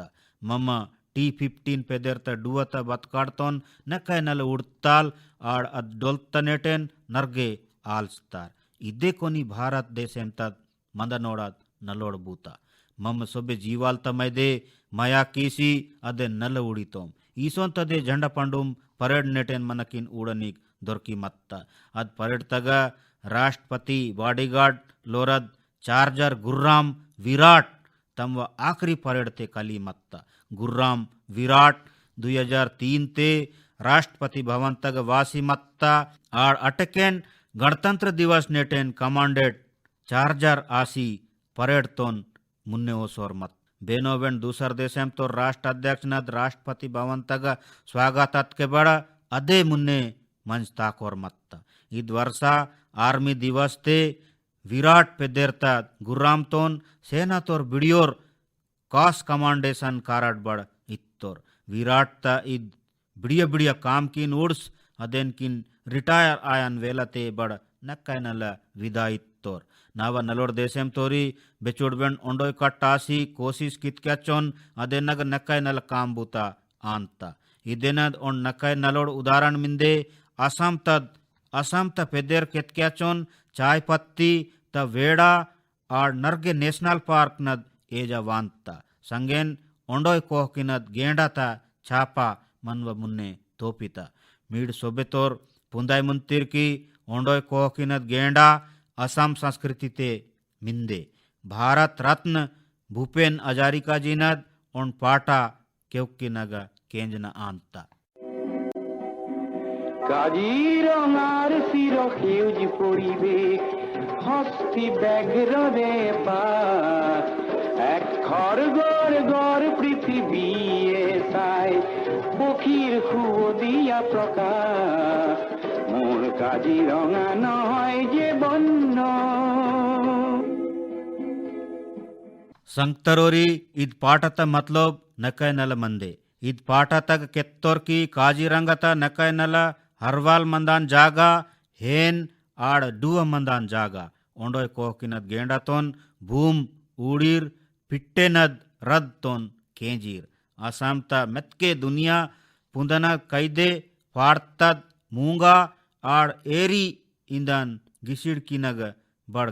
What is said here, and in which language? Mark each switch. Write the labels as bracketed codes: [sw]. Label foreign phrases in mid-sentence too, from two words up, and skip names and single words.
[gon] मम्मा T-15 पेदेरता डुआता बतकाड़तोन नक्का नल उड़ताल आड़ अद्दोल्तनेटेन नर्गे आल्स्तार इदे कोनी भारत देशेम तद मंदनोड़ाद नलोड़ बूता मम सोबे जीवाल तमैदे मया कीसी अदे नल उड़ीतोम ईसों तदे झंडा पंडुम परेड नेटेन मनकिन उड़निक दొరికి मत्ता अद परेड तग राष्ट्रपति बॉडीगार्ड लोरद चार्जर गुर्राम विराट तम व आखरी परेड ते कली मत्ता गुर्राम विराट 2003 ते राष्ट्रपति भवन तग वासी मत्ता आड़ अटकेन गणतंत्र दिवस नेटेन कमांडेड चार्जर आसी परेड तोन मुन्ने ओसोर मत बेनोवेन दूसर देशेम तो राष्ट्र अध्यक्ष नद राष्ट्रपति भवन तग स्वागत के बड़ा अदे मुन्ने मंच ताकोर मत्ता इद वर्षा आर्मी दिवस ते विराट पे देरता गुर्राम तोन सेना तोर बिडियोर कास कमांडेशन कारड बड़ इत्तोर विराट ता इद बिडिया बिडिया काम किन उड्स अदेन किन रिटायर आयन वेलते बड़ नक्कायनल विदाइत्तोर नाव नलोड़ देशेम तोरी बेचुड़बेन ओंडोय कट्टासी कोशिश कितक्याचोन अदेनग नक्कायनल काम बूता आंता इदेनद ओन नक्काय नलोड़ उदाहरण मिंदे असम त पेदेर केतक्याचोन [hi] चाय पत्ती [gon] त वेड़ा आड़ नर्गे [en] national park [gon] नद एजा वांता संगेन ओंडोय कोहकिनद गेंडा ता छापा मनव मुन्ने तोपिता मीड सोबेतोर पुंदाय मुंतिर की ओंडोय कोहकिनद गेंडा असम संस्कृति ते मिंदे भारत रत्न भूपेन हजारिका जिनद ओन पाटा केउक्किनग केंजना आंता [as] কাজিৰঙাৰ চিৰ সেউজ পৰিৱেশ হস্তি ব্যাঘ্ৰৰে পাত এক খড়গড় গড় পৃথিৱীয়ে চাই পক্ষীৰ সুৱদীয়া প্ৰকাশ মোৰ কাজিৰঙা নহয় যে বন্য [gon] संगतरोरी इद पाटत मतलब नकय नल मंदे इद पाटतग केत्तोर की काजीरंगत नकय नल हरवाल मंदान जागा हेन आड़ डुआ मंदान जागा ओंडोय कोहकिनत गेंडातोन भूम उड़ीर पिट्टेनद रद तोन केंजीर आसामता मेत्के दुनिया पुंदना कैदे फाड़तद मूंगा आड़ एरी इंदन गिसिड़किनग बड़